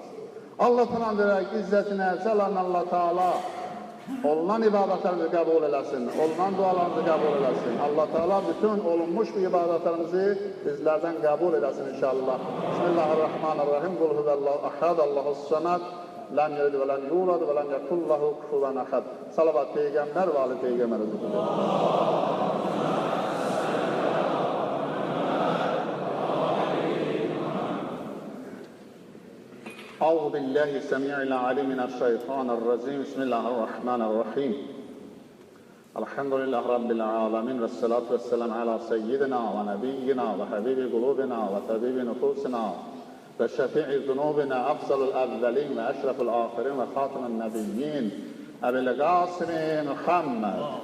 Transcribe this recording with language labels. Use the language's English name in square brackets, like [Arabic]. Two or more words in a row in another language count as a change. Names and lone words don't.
[Azerbaijani] Allah falan deyək, izzətinə, cəlalən Allah Teala olunan ibadətlərimizi qəbul eləsin, olunan dualarımızı qəbul eləsin. Allah Teala bütün olunmuş bu ibadətlərimizi bizlərdən qəbul eləsin inşallah. [Arabic] بسم الله الرحمن الرحيم قل هو الله أحد الله الصمد لم يلد ولم يولد ولم يكن له كفوا أحد. [Azerbaijani] Salavat Peyğəmbər və Ali Peyğəmbər üzrə. [Arabic] أعوذ بالله السميع العليم من الشيطان الرجيم بسم الله الرحمن الرحيم الحمد لله رب العالمين والصلاة والسلام على سيدنا ونبينا وحبيب قلوبنا وطبيب نفوسنا وشفيع ذنوبنا أفضل الأولين وأشرف الآخرين وخاتم النبيين أبي القاسم محمد